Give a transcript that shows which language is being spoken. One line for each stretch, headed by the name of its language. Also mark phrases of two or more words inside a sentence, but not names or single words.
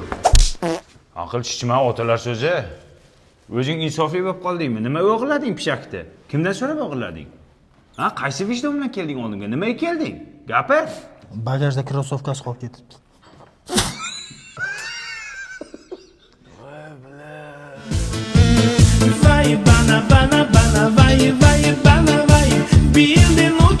Uzbek: Aql chichma otalar so'zi. O'zing insofli bo'lib qoldingmi? Nima o'g'irlading pishakni? Kimdan so'rab o'g'irlading? Ha, qaysi vijdon bilan kelding oldinga? Nimaga kelding? Gapir. Bagajda krossovkasi qolib ketibdi. Vai bana bana bana vai bana vai. Bir de